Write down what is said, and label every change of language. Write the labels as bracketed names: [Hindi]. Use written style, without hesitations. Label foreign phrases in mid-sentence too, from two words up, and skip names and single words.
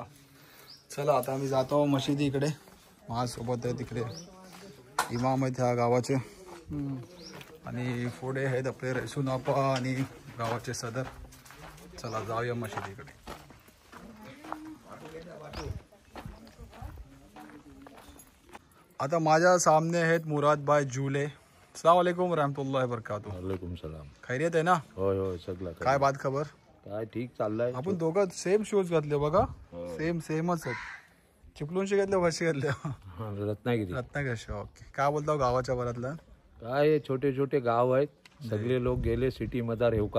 [Marathi] चला आता आम्ही जातो मशिदी इकडे माझ्यासोबत आहे तिकडे इमाम आहेत ह्या गावाचे आणि पुढे आहेत आपले रेसुनापा आणि गावाचे सदर. चला जाऊया मशिदीकडे. आता माझ्या सामने आहेत मुराद भाई जुले. [Arabic] السلام عليكم رحمة الله وبركاته. وعليكم السلام. [Marathi] खैरियत आहे ना. होय होय सगळं काय बात खबर. काय ठीक चाललंय. आपण दोघं सेम शूज घातले बघा. सेमच आहेत. चिपलूनशी घातले कशी घातले. रत्नागिरी. रत्नागिरी. ओके काय बोलता गावाच्या बरातला. काय छोटे छोटे गाव आहेत सगळे लोक गेले सिटी मध्ये रेवका